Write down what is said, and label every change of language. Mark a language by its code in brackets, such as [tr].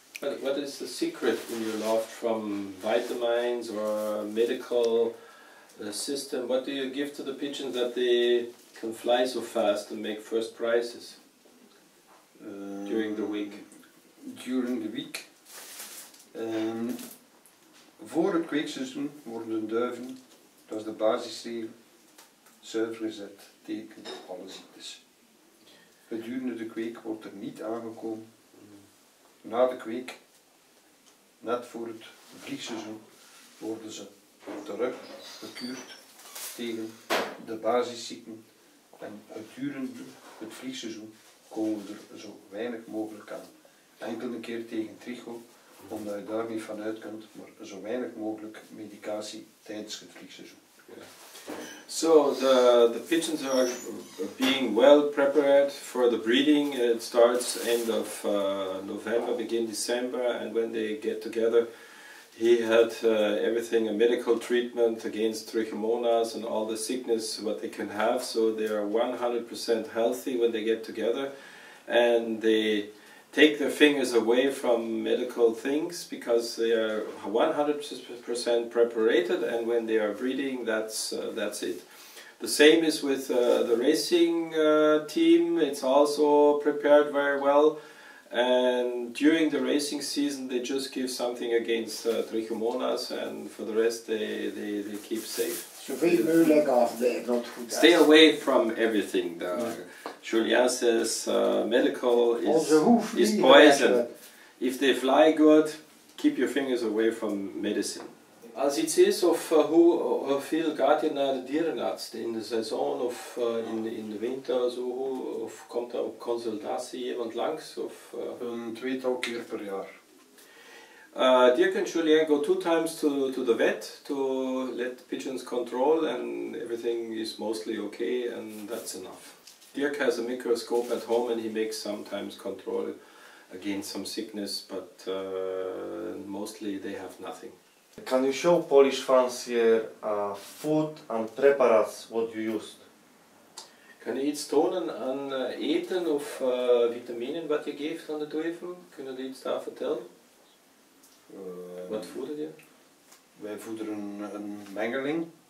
[en] What is the secret in your loft from vitamins or medical system? What do you give to the pigeons that they can fly so fast and make first prizes during the week? During the week. [nl] Voor het kweekseizoen worden de duiven, dat is de basisregel, zuiver gezet tegen alle ziektes. Gedurende de kweek wordt er niet aangekomen. Na de kweek, net voor het vliegseizoen, worden ze terug gekuurd tegen de basisziekten. En gedurende het vliegseizoen komen we er zo weinig mogelijk aan. Enkel een keer tegen trigo, omdat je daar niet van uit kunt, maar zo weinig mogelijk medicatie tijdens het vliegseizoen. [en] So the pigeons are being well prepared for the breeding. It starts end of November, begin December, and when they get together, he had everything, a medical treatment against trichomonas and all the sickness what they can have. So they are 100% healthy when they get together, and they take their fingers away from medical things because they are 100% preparated, and when they are breeding, that's it. The same is with the racing team. It's also prepared very well, and during the racing season they just give something against trichomonas, and for the rest they keep safe. [nl] Zoveel mogelijk afblijven, not goed. [en] Stay away from everything. Julien says medical is poison. If they fly good, keep your fingers away from medicine. [nl] Als iets is, of hoeveel gaat je naar de dierenarts in de seizoen of in de winter, zo, of komt er op consultatie iemand langs? Of, Een tweetal keer per jaar. [en] Dirk and Julien go 2 times to the vet to let pigeons control, and everything is mostly okay, and that's enough. Dirk has a microscope at home and he makes sometimes control against some sickness, but mostly they have nothing. Can you show Polish fans here food and preparates what you used? [nl] Kan je iets tonen aan eten of vitaminen wat je geeft aan de duiven? Kunnen je iets daar vertellen? Wat voeder je? Wij voederen een mengeling.